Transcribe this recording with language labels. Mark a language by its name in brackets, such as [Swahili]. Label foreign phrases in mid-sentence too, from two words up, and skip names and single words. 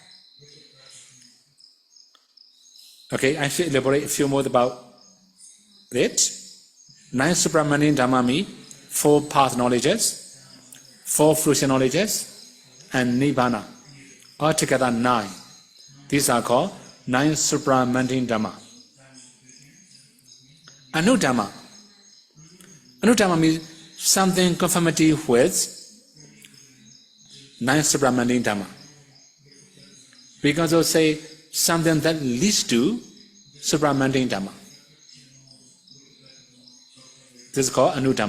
[English] Okay, I should elaborate a few more about it. 9 supramundane Dhamma means 4 path knowledges, 4 fruition knowledges, and Nibbana. Altogether 9. These are called 9 supramundane Dhamma. Anudhamma. Anudhamma means something conformity with 9 supramundane Dhamma. We can also say something that leads to supramundane Dhamma. This is called Anudhamma.